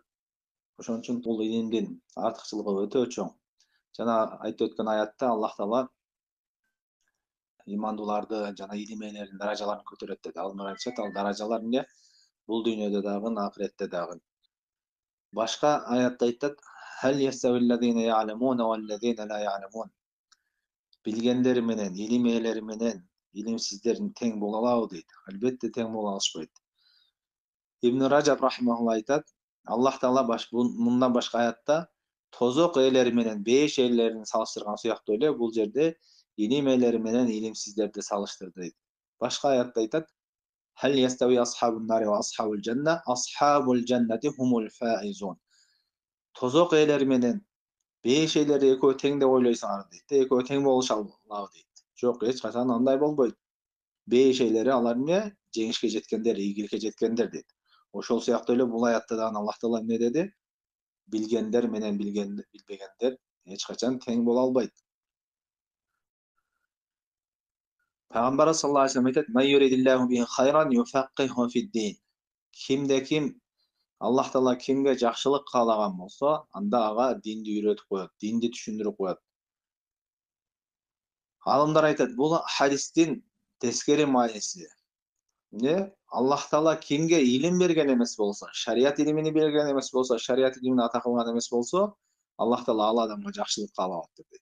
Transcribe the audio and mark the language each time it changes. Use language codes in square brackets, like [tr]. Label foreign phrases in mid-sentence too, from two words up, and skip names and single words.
[ky] Ошон үчүн бул илимдин артыкчылыгы өтө чоң. Жана айтып өткөн аятта Аллах Таала имандууларды жана илим ээлеринин даражаларын көтөрөт деди. Ал айтышат, ал даражалар эмне? Бул дүйнөдө дагы, ахиретте дагы. Башка аятта айтат: [ar] "هل يستوي الذين يعلمون والذين لا يعلمون." [ky] Билгендер менен, илим ээлери менен илимсиздер тең боло алабы дейт. Албетте тең боло алышпайт. Ибн Ражаб рахимахулла айтат: Аллах Таала мындан башка аятта тозок ээлери менен бейиш ээлерин салыштырган сыяктуу эле бул жерде илим ээлери менен илимсиздерди салыштырды дейт. Башка аятта айтат: [ar] "هل يستوي أصحاب النار وأصحاب الجنة، أصحاب الجنة هم الفائزون." [ky] Тозок ээлери менен бейиш ээлери экөө тең деп ойлойсуңар дейт. Экөө тең болуша алабы дейт. Жок, эч качан андай болбойт. Бейиш ээлери алар эмне? Жеңишке жеткендер, ийгиликке жеткендер дейт. Ошол сыяктуу эле бул аятта дагы Аллах Таала эмне деди? Билгендер менен билбегендер эч качан тең боло албайт. Пайгамбар [ar] صلى الله عليه وسلم [ky] айтат: [ar] "من يرد الله به خيرا يفقهه في الدين." [ky] Кимде ким Аллах Таала кимге жакшылык каалаган болсо, анда ага динди үйрөтүп коет, динди түшүндүрүп коет. Алымдар айтат, бул хадистин тескери мааниси. Эмне? Аллах Таала кимге илим берген эмес болсо, шарият илимини берген эмес болсо, шарият илимин ата кылган эмес болсо, Аллах Таала ал адамга жакшылык каалап атат дейт.